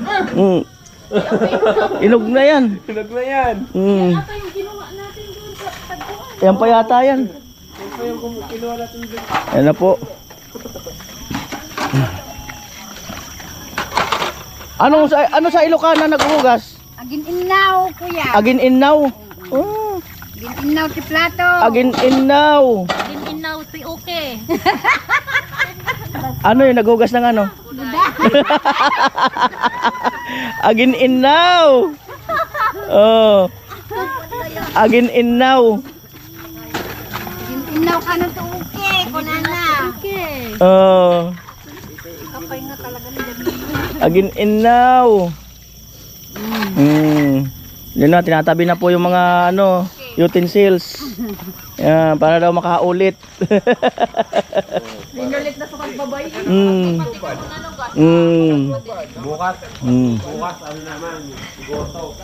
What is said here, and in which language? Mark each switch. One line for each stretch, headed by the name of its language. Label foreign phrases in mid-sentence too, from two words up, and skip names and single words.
Filipino: Mm. Inog na yan. Hinog na yan. Mm. Ito yung ginawa natin doon sa tagpuan. Yan pa yata yan. Ayan na po. Ano sa Ilocana naghuhugas?
Iloko: Agin inaw, kuya. Agin innaw. Oh, Agin inaw ti plato. agin innaw. Inaw, okay.
Filipino: Ano yung naghuhugas ng ano?
Iloko: Agin innaw. Oh. Agin innaw. Agin inaw ka na to, okay. Kunana. Okay. Oh. Kapay nga talaga ni Agin innaw.
Filipino: Yun na, tinatabi na po yung mga ano, utensils. Yan, para daw makaulit. Linulit na sa pagbabay. Bukas, bukas, ano naman, goto.